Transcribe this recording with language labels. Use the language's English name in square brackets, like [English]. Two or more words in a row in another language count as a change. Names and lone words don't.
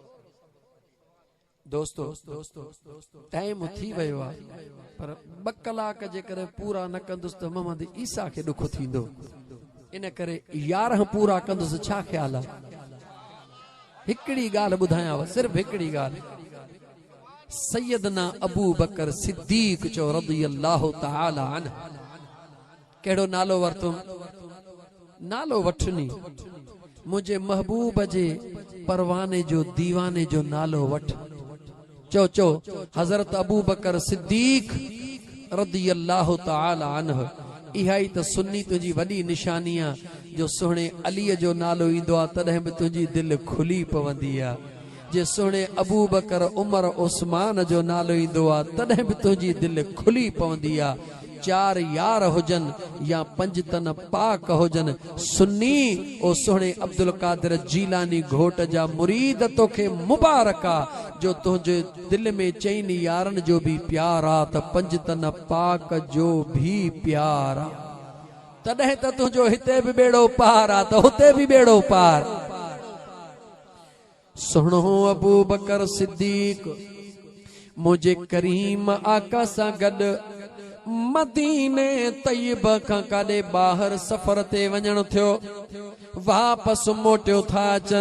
[Sindhi] दोस्तों टाइम थी वियो आहे, पर 2 कलाक जे करे पूरा न कंदुसि त मोहम्मद ईसा खे ॾुख थींदो। इन करे 11 पूरा कंदुसि। छा ख्याल आहे? हिकिड़ी ॻाल्हि ॿुधायांव, सिर्फ़ हिकिड़ी ॻाल्हि। सैयदना अबू बकर सिद्दीक चो [Arabic] رضي الله تعالى عنه. [Sindhi] कहिड़ो नालो वरतुम? नालो वठनी मुझे महबूब जे परवाने जो दीवाने जो नालो वठ। चो हजरत अबू बकर सिद्दीक [Arabic] رضي الله تعالى عنه. [Sindhi] इहा ई त सुन्नी तुंहिंजी वॾी निशानी आहे, जो सुहिणे अलीअ जो नालो ईंदो आहे तॾहिं बि तुंहिंजी दिलि खुली पवंदी आहे। जे सुहिणे अबू बकर उमर उस्मान जो नालो ईंदो आहे तॾहिं बि तुंहिंजी दिलि खुली पवंदी आहे। 4 यार हुजन या 5 तन पाक हुजन, सुन्नी ओ सुहिणे अब्दुल कादिर जीलानी घोट जा मुरीद तोखे मुबारका, जो तुंहिंजे दिल में 4 यारन जो भी प्यार आ त 5 तन पाक जो भी प्यार आ। तॾहिं त तुंहिंजो हिते भी बेड़ो पार आ त हुते भी बेड़ो पार। सुहिणो अबू बकर सिद्दीक मुझे करीम आका सां गॾु मदीने तैयब खां काॾे ॿाहिरि सफ़र ते वञण थियो, वापसि मोटियो था अचनि।